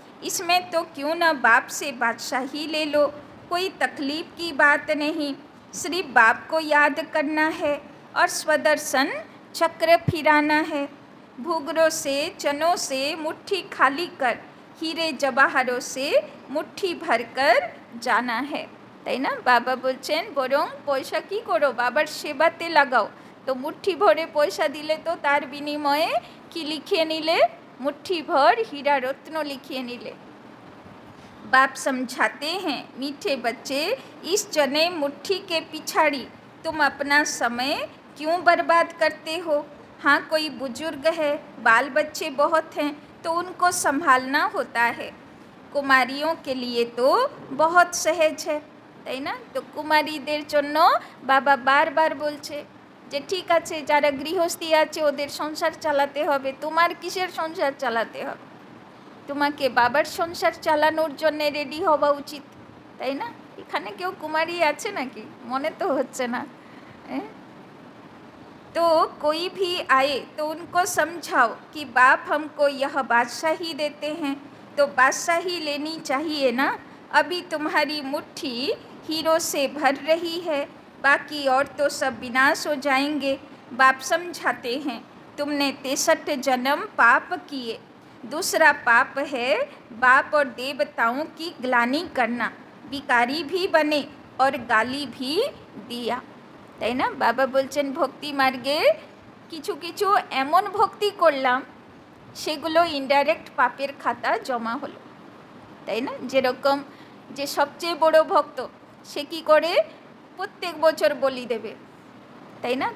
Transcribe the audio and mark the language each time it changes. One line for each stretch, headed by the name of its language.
Hindi: इसमें तो क्यों न बाप से बादशाही ले लो, कोई तकलीफ़ की बात नहीं, सिर्फ बाप को याद करना है और स्वदर्शन चक्र फिराना है। भूगरों से चनों से मुट्ठी खाली कर, हीरे जवाहरों से मुट्ठी भर कर जाना है,
Bangla: তাই না? বাবা বলছেন বরং পয়সা কি করো, বাবার সেবাতে লাগাও। তো মুঠ্ঠি ভরে পয়সা দিলে তো তার বিনিময়ে কি লিখিয়ে নিলে?
Hindi: मुट्ठी भर हीरा रत्न लिखिए नीले। बाप समझाते हैं मीठे बच्चे, इस चने मुट्ठी के पिछाड़ी तुम अपना समय क्यों बर्बाद करते हो? हाँ कोई बुजुर्ग है, बाल बच्चे बहुत हैं, तो उनको संभालना होता है। कुमारियों के लिए तो बहुत सहज है,
Bangla: তাই না? তো কুমারীদের জন্য বাবা বারবার বলছে যে ঠিক আছে, যারা গৃহস্থী আছে ওদের সংসার চালাতে হবে, তোমার কিসের সংসার চালাতে হবে? তোমাকে বাবার সংসার চালানোর জন্য রেডি হওয়া উচিত, তাই না? এখানে কেউ কুমারী আছে নাকি? মনে তো হচ্ছে না।
Hindi: तो कोई भी आए तो उनको समझाओ कि बाप हमको यह बादशाही देते हैं, तो बादशाही लेनी चाहिए ना। अभी तुम्हारी मुट्ठी हीरों से भर रही है, बाकी और तो सब विनाश हो जाएंगे। बाप समझाते हैं तुमने 63 जन्म पाप किए, दूसरा पाप है बाप और देवताओं की ग्लानि करना, भिखारी भी बने और गाली भी दिया,
Bangla: তাই না? বাবা বলছেন ভক্তি মার্গে কিছু কিছু এমন ভক্তি করলাম সেগুলো ইনডাইরেক্ট পাপের খাতা জমা হলো। তাই না? যেরকম যে সবচেয়ে বড় ভক্ত সে কী করে প্রত্যেক বছর বলি দেবে, তাই না?